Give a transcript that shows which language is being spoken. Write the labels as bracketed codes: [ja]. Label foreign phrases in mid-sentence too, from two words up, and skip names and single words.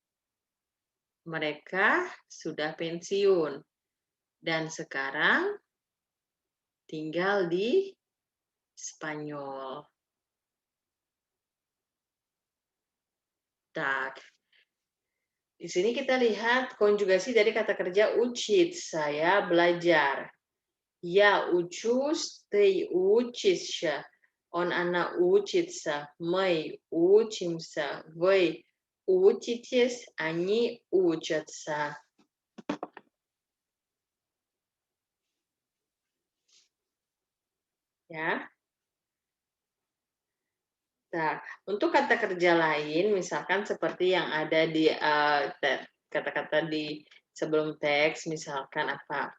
[id] Mereka sudah pensiun dan sekarang tinggal di Spanyol. Tak. Di sini kita lihat konjugasi dari kata kerja учить, saya belajar. [ru] Я учусь, ты учишься, она учится, мы учимся, вы учитесь, они учатся. [id] Ya. Nah, untuk kata kerja lain, misalkan seperti yang ada di kata-kata di sebelum teks, misalkan apa?